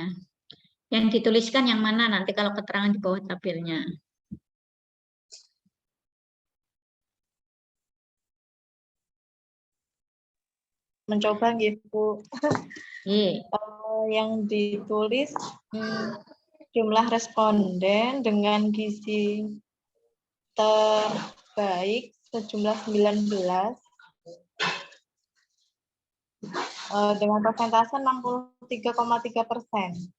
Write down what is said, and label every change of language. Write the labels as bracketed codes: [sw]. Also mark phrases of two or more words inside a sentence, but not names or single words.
[id] Yang dituliskan yang mana nanti kalau keterangan di bawah tabelnya. Mencoba nggih, Bu. Nggih. Yang ditulis jumlah responden dengan gizi terbaik sejumlah 19 dengan persentase 63,3%.